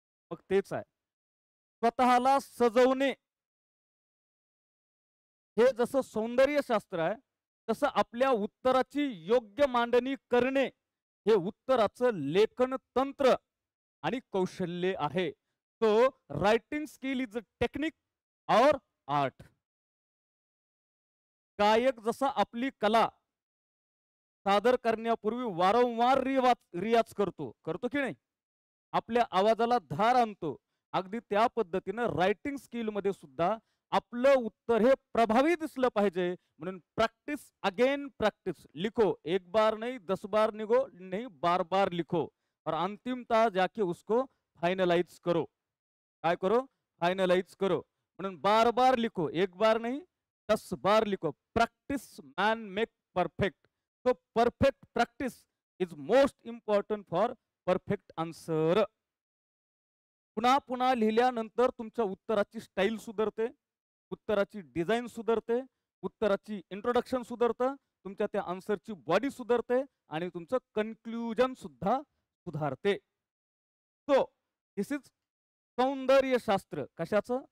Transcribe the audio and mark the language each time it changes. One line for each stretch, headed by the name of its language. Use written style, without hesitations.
Marathi: मग तेच आहे, स्वतःला सजवणे हे जसं सौंदर्यशास्त्र आहे, तसं आपल्या उत्तराची योग्य मांडणी करणे हे उत्तराचं लेखन तंत्र आणि कौशल्य आहे.
English: So writing skill is a technique और art.
Marathi: गायक जसा आपली कला सादर करण्यापूर्वी वारंवार रियाज करतो की नाही, आपल्या आवाजाला धार आणतो, अगदी त्या पद्धतीनं रायटिंग स्किल मध्ये सुद्धा आपलं उत्तर हे प्रभावी दिसलं पाहिजे म्हणून
English: Practice again practice.
Hindi: लिखो, एक बार नहीं 10 बार निगो नहीं, बार बार लिखो और अंतिमतः जाके उसको फाइनलाइज करो. काय करो, फाइनलाइज करो. म्हणून बार बार लिखो, एक बार नहीं 10 बार लिखो.
English: Practice man make perfect. So perfect practice is most important for perfect answer.
Marathi: पुन्हा पुन्हा लिहिल्यानंतर तुमच्या उत्तराची स्टाईल सुधारते, उत्तराची डिझाईन सुधारते, उत्तराची इंट्रोडक्शन सुधारतं, तुमच्या त्या आन्सरची बॉडी सुधारते आणि तुमचं कन्क्लुजन सुद्धा सुधारते.
English: So this is सौंदर्यशास्त्र. कशाचं?